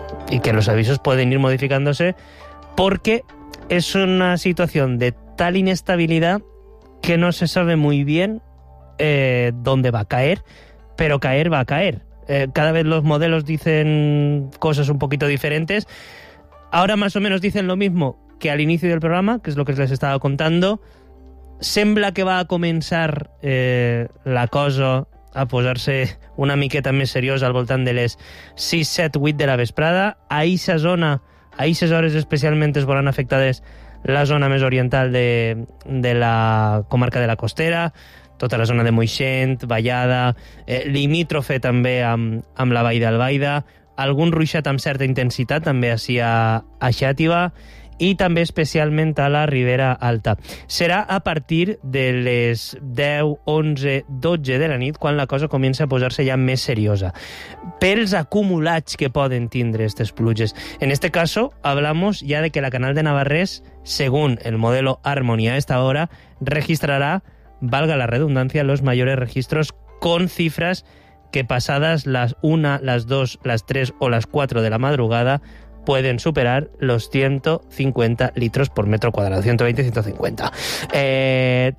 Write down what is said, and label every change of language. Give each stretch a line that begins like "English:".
Spanish: y que los avisos pueden ir modificándose, porque es una situación de tal inestabilidad que no se sabe muy bien dónde va a caer, pero caer va a caer. Cada vez los modelos dicen cosas un poquito diferentes. Ahora más o menos dicen lo mismo que al inicio del programa, que es lo que les estaba contando.
Catalan: Sembla que va a comenzar la cosa a posar-se una miqueta més seriosa al voltant de les 6, 7, 8 de la vesprada.
Spanish: A esa zona, a esas
Catalan: hores especialment es veuran afectades la zona més oriental de la comarca de la Costera, tota la zona de Moixent, Vallada, limítrofe també amb la Vall d'Albaida, algun ruixat amb certa intensitat també així a Xàtiva i també especialment a la Ribera Alta. Serà a partir de les 10, 11, 12 de la nit quan la cosa comença a posar-se ja més seriosa pels acumulats que poden tindre aquestes pluges.
Spanish: En este caso, hablamos ya de que la Canal de Navarrés, según el modelo Harmony, a esta hora registrará, valga la redundancia, los mayores registros con cifras que pasadas las 1, las 2, las 3 o las 4 de la madrugada pueden superar los 150 litros por metro cuadrado, 120-150.